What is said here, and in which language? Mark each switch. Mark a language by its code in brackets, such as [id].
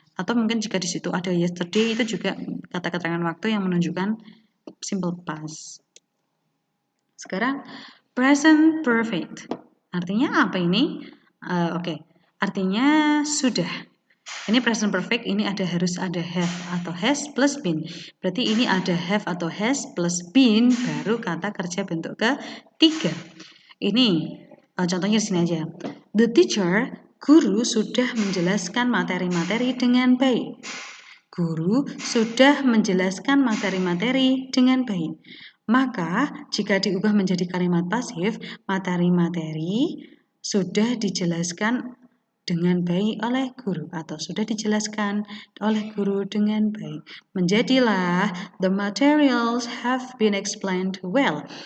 [id] Atau mungkin jika di situ ada yesterday, itu juga kata keterangan waktu yang menunjukkan simple past. Sekarang present perfect. Artinya apa ini? Oke. Artinya sudah. Ini present perfect, ini harus ada have atau has plus been. Berarti ini ada have atau has plus been, baru kata kerja bentuk ketiga. Ini contohnya di sini aja. The teacher, guru sudah menjelaskan materi-materi dengan baik. Guru sudah menjelaskan materi-materi dengan baik. Maka, jika diubah menjadi kalimat pasif, materi-materi sudah dijelaskan dengan baik oleh guru atau sudah dijelaskan oleh guru dengan baik. Menjadilah [en] the materials have been explained well.